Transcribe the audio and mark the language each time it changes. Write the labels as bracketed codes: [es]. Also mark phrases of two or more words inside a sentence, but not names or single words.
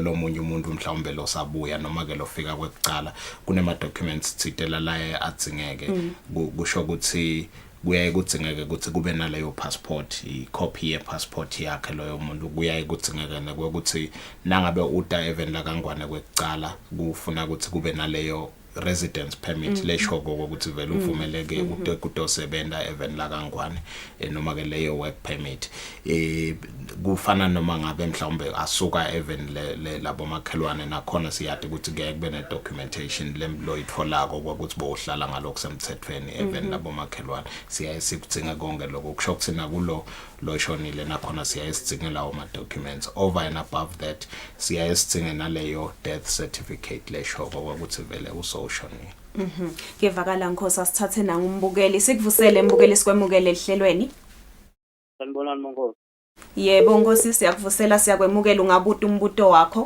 [ss] lomunye umuntu mhlawumbe losabuya noma ke lofika kwekucala kunema documents thitela la atsingeke kusho ukuthi kuyaye kudzingeke ukuthi kube naleyo passport icopy ye passport yakhe loyo muntu kuyaye kudzingeke ukuthi nangabe uta even la kangwane kwekucala kufuna ukuthi kube naleyo residence permit leshoko ukuthi vele uvumeleke ukusebenza even la kangwane noma ke leyo work permit kufana noma ngabe mhlawumbe asuka even labo makhelwane nakhona siyade ukuthi kuyaye kube ne documentation lemloyitholako ukuthi bohlala ngalokho semthethweni even labo makhelwane siyaye sikudzinga konke lokho kusho ukuthi nakulo loshonile nakhona siyaye sidzinge lawo ma documents [en] over and above that [ss] siyaye sidzinge naleyo death certificate leshoko ukuthi vele usoshonile. Kuyevakala Nkosi asithathe na umbukeli sikuvusele mbukeli sikwemukele ehlelweni. Sanibonani Nkosi. Yebo Nkosi siyakuvusela siyakwemukela ungabuta umbuto wakho.